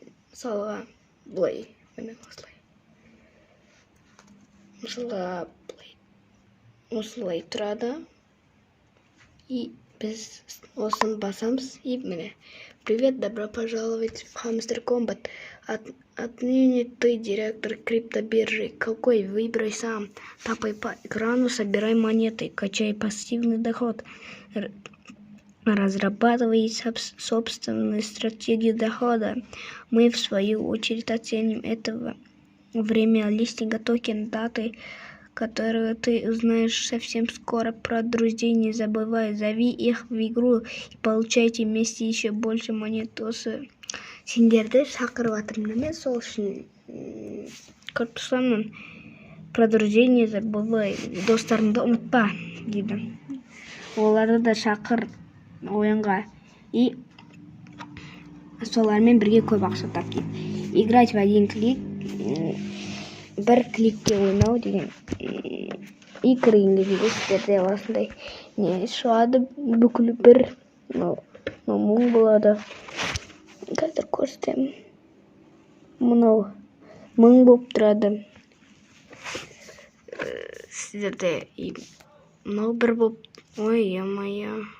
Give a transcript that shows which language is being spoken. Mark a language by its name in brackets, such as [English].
[Kazakh] Мысалға былай, міне осылай. Мысалға осылай тұрады. И біз осыны басамыз. И міне. [Russian] Привет, добро пожаловать в Hamster Combat. Отныне ты директор криптобиржи. Какой? Выбирай сам. Тапай по экрану, собирай монеты, качай пассивный доход. Разрабатывай собственную стратегию дохода. Мы, в свою очередь, оценим это время листинга токен даты, которую ты узнаешь совсем скоро. Про друзей не забывай, зови их в игру и получайте вместе еще больше монет. [Kazakh] Осы сендерді шақырып жатырмын мен, сол үшін көріп тұрсамын. [Russian] Про друзей не забывай, [Kazakh] достарыңды ұмытпа дейді. Оларды да шақыр ойынға и солармен бірге көп ақша тап дейді. [Russian] Играть в один клик, [Kazakh] бір кликте ойнау деген. И кіргенге дейді сіздерде осындай не шығады, бүкіл бір мың болады. Қазір көрсетемін. Мынау мың болып тұрады. Сіздерде мынау бір болып, ой, я-моя.